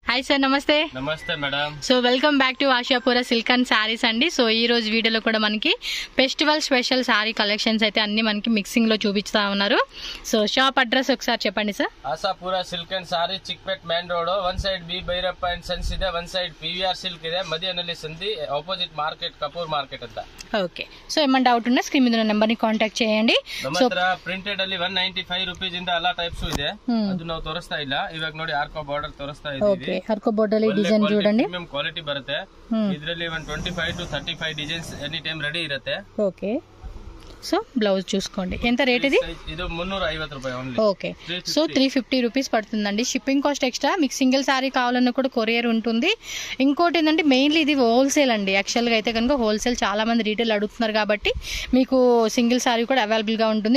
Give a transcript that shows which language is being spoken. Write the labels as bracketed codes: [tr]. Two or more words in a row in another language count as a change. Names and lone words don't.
[te] హాయ్ సార్, నమస్తే. నమస్తే మేడం. [en] so welcome back to [te] ఆశాపుర సిల్క్ అండ్ సారీస్ అండి. సో ఈ రోజు వీడియోలో కూడా మనకి [en] festival special saree collections [te] అయితే అన్ని మనకి మిక్సింగ్ లో చూపిస్తా ఉన్నారు. సో షాప్ అడ్రస్ ఒకసారి చెప్పండి సార్. [kn] ಆಶಾಪುರ ಸಿಲ್ಕ್ ಅಂಡ್ ಸಾರಿ ಚಿಕ್ಕಪೇಟ್ [en] main road, one side [kn] ಬಿ ಭೈರಪ್ಪ ಅಂಡ್ ಸನ್ಸ್ ಇದೆ, [en] one side [kn] PVR ಸಿಲ್ಕ್ ಇದೆ, ಮಧ್ಯದಲ್ಲಿ ಸಂಧಿ ಆಪೋಸಿಟ್ ಮಾರ್ಕೆಟ್ ಕಪೂರ್ ಮಾರ್ಕೆಟ್ ಅಂತ. [te] ఓకే, సో ఏమైనా డౌట్ ఉన్నా స్క్రీన్ మీద ఉన్న నెంబర్ ని కాంటాక్ట్ చేయండి. [kn] ನಮ್ಮ ಹತ್ರ ಪ್ರಿಂಟೆಡ್ ಅಲ್ಲಿ 195 ರೂಪೀಸ್ ಇಂದ ಎಲ್ಲಾ ಟೈಪ್ಸ್ ಇದೆ. ಅದು ನಾವು ತೋರಿಸ್ತಾ ಇಲ್ಲ. ಇವಾಗ ನೋಡಿ [en] arco border [kn] ತೋರಿಸ್ತಾ ಇದೀವಿ. [en] arco border design చూడండి, premium quality [kn] ಬರುತ್ತೆ. ಇದರಲ್ಲಿ 125 to 35 ಡಿಸೈನ್ಸ್ [en] any time [kn] ರೆಡಿ ಇರುತ್ತೆ. [te] ఓకే, సో బ్లౌజ్ చూసుకోండి. ఎంత రేట్ ఇది? ఇది 350 రూపాయలు ఓన్లీ. ఓకే, సో 350 రూపీస్ పడుతుందండి. [en] shipping cost extra. [te] మీకు [en] single saree [te] కావాలన్నా కూడా కొరియర్ ఉంటుంది. ఇంకోటి ఏంటంటే మెయిన్లీ ఇది హోల్సేల్ అండి. యాక్చువల్గా అయితే కనుక హోల్సేల్ చాలా మంది రీటైల్ అడుగుతున్నారు కాబట్టి మీకు [en] single saree [te] కూడా అవైలబుల్ గా ఉంటుంది.